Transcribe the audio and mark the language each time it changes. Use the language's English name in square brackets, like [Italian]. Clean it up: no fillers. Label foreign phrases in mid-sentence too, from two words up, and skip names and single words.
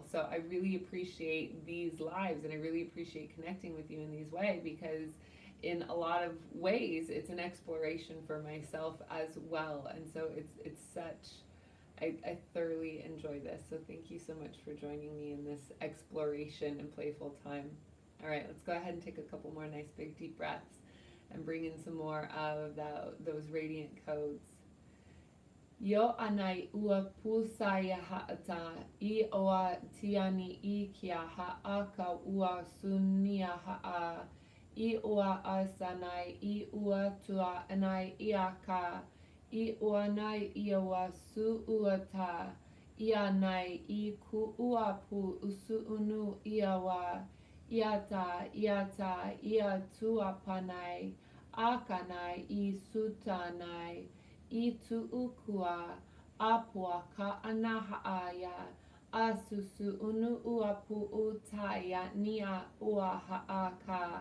[English] So I really appreciate these lives and I really appreciate connecting with you in these ways because in a lot of ways it's an exploration for myself as well. And so it's such I thoroughly enjoy this. So thank you so much for joining me in this exploration and playful time. All right, let's go ahead and take a couple more nice big deep breaths and bring in some more of those radiant codes. Yo anai ua pusaya haata I oa tiani I kia haaka ua sunia haa I ua asanai I ua tua anai iaka I ua nai I ua su ua ta Ia nai I ku ua pu usu unu iawa Iata iata ia tua panai Akanai I sutanai I tuukua apua ka anaha aya asusu unu uapu utaya nia ua haaka.